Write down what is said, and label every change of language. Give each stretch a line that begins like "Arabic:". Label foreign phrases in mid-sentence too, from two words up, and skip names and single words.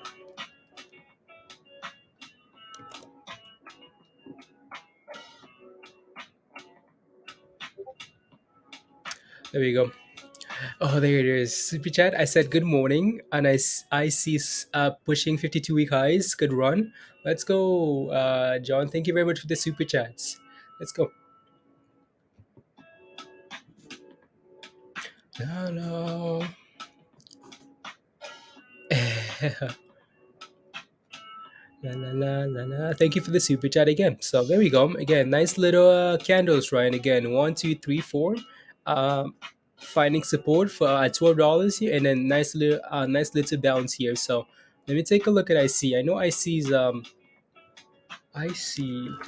English: There we go. Oh, there it is. Super chat. I said good morning, and I see pushing 52-week highs. Good run. Let's go, John. Thank you very much for the super chats. Let's go. No, no. La, la, la, la, la. Thank you for the super chat again. So there we go. Again, nice little candles, right? Again, one, two, three, four. Um, Finding support for $12 here, and then nice little bounce here. So let me take a look at IC. I know IC's IC.